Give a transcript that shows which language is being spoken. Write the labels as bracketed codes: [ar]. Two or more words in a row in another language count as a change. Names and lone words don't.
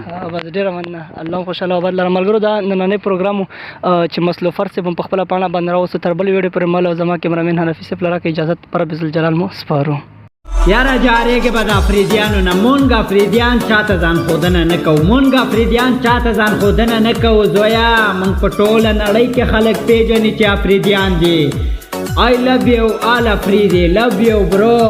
[ps] بس ډېره مننه، الله خوشحاله او آباد لره. ملګرو دا نننی پروګرام چې مسلو فرد صاحب هم په خپله پاڼه باندې راوسته، تر بلې ویډیو پورې مل او زما کیمرامین حنفي صاحب له راکړه اجازت پر رب الجلال مو سپارو. یاره جارېږې به د افریدیانو نه، مونږ افریدیان چاته ځان ښودنه نه کوو، مونږ افریدیان چاته ځان ښودنه نه کوو زویا، مونږ په ټوله نړۍ کې خلک پیژني چې افریدیان دي. [en] I love you all Afridi, love you bro.